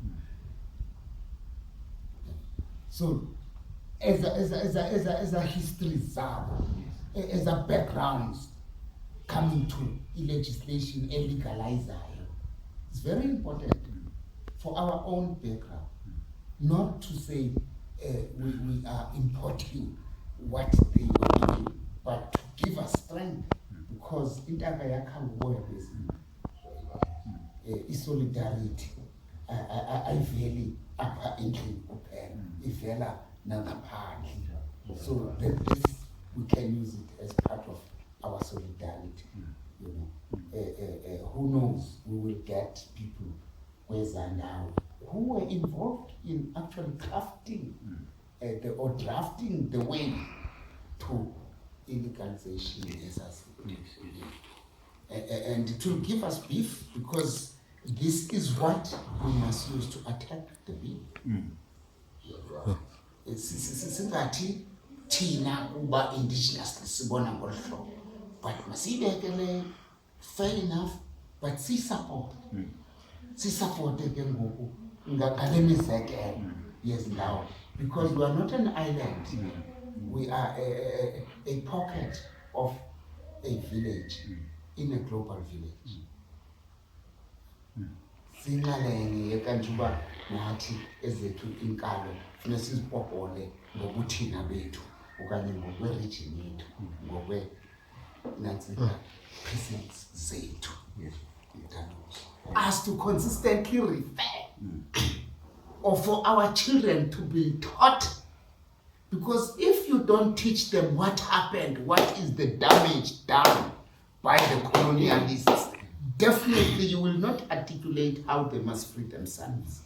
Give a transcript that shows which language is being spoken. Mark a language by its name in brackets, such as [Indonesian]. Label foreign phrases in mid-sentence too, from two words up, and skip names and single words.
[English] So, as a history as a background coming to legislation and legalizer, it's very important for our own background, not to say we are importing what they were doing, but to give us strength, because [Xhosa] intaka yakhangoya [English] is solidarity. [Xhosa] Ayiveli apha endlini kuphela, ivela nangaphandle. [English] So that this we can use it as part of our solidarity. You know, who knows? We will get people who were involved in actually crafting or drafting the way to illegalization. And it will give us beef, because this is what we must use to attack the bill. [Xhosa] Singathi thina uba indigenous sibona ngolu hlobo, but masibekele [English] fair enough, but support [Xhosa] ke ngoku ngale mizekelo yezindawo, [English] because we are not an island. We are a pocket of a village in a global village. [Xhosa] Singalenye kanti uba nathi ezethu inkalo funa sizipopole ngobuthina bethu okanye ngokwe-region yethu, ngokwe-nantsika presence zethu. [English] Us to consistently refer or for our children to be taught, because if you don't teach them what happened, what is the damage done by the colonialists, definitely you will not articulate how they must free themselves.